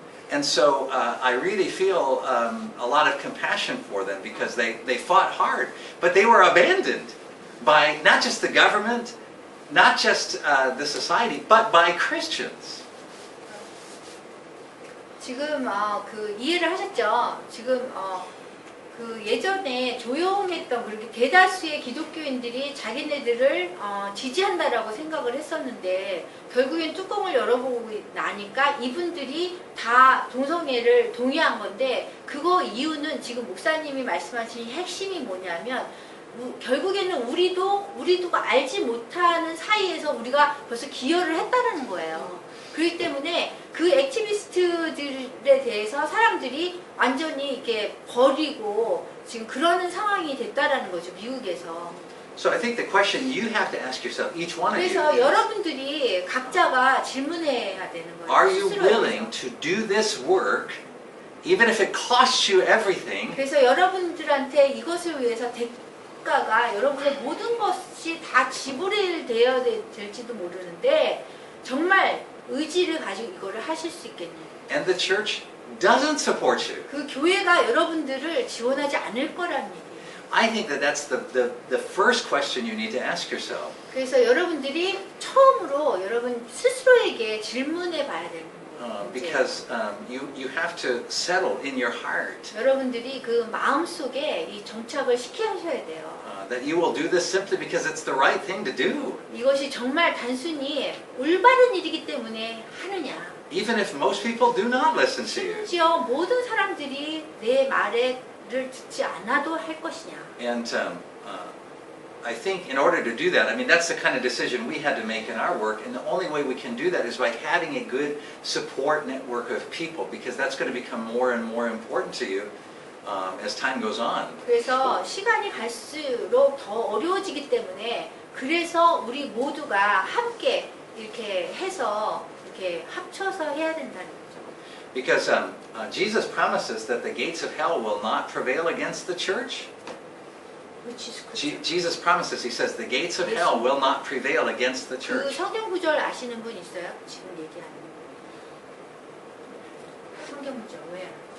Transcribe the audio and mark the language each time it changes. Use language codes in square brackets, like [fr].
[en] And so I really feel a lot of compassion for them because they fought hard, but they were abandoned by not just the government, not just the society, but by Christians. [ko] 지금 그 이해를 하셨죠? 지금 그 예전에 조용했던 그렇게 대다수의 기독교인들이 자기네들을 지지한다라고 생각을 했었는데 결국엔 뚜껑을 열어보고 나니까 이분들이 다 동성애를 동의한 건데 그거 이유는 지금 목사님이 말씀하신 핵심이 뭐냐면 결국에는 우리도 알지 못하는 사이에서 우리가 벌써 기여를 했다는 거예요. 그렇기 때문에 그 액티비스트들에 대해서 사람들이 완전히 이렇게 버리고 지금 그러는 상황이 됐다라는 거죠, 미국에서. [en] So I think the question you have to ask yourself, each one of you, [ko] 그래서 [en] is, [ko] 여러분들이 각자가 질문해야 되는 거예요. [en] are you [ko] 스스로에 [en] willing [ko] 대해서. [en] to do this work, even if it costs you everything? [ko] 그래서 여러분들한테 이것을 위해서 대가가 여러분의 모든 것이 다 지불되어야 될지도 모르는데 정말 의지를 가지고 이거를 하실 수 있겠냐고. [en] And the church doesn't support you. [ko] 그 교회가 여러분들을 지원하지 않을 거라는 얘기예요. [en] I think that that's the first question you need to ask yourself. [ko] 그래서 여러분들이 처음으로 여러분 스스로에게 질문해 봐야 되는 거예요. [en] Because you have to settle in your heart [ko] 여러분들이 그 마음 속에 이 정착을 시키셔야 돼요. [en] that you will do this simply because it's the right thing to do. [ko] 이것이 정말 단순히 올바른 일이기 때문에 하느냐. [en] Even if most people do not listen to you. [ko] 심지어 모든 사람들이 내 말을 듣지 않아도 할 것이냐. [en] And I think in order to do that, I mean, that's the kind of decision we had to make in our work. And the only way we can do that is by having a good support network of people, because that's going to become more and more important to you as time goes on. [ko] 그래서 시간이 갈수록 더 어려워지기 때문에 그래서 우리 모두가 함께 이렇게 해서 이렇게 합쳐서 해야 된다는 거죠. [en] Because Jesus promises that the gates of hell will not prevail against the church. Jesus promises, he says, the gates of hell will not prevail against the 그 church. [ko] 성경 구절 아시는 분 있어요? 지금 얘기하는 성경 구절 왜?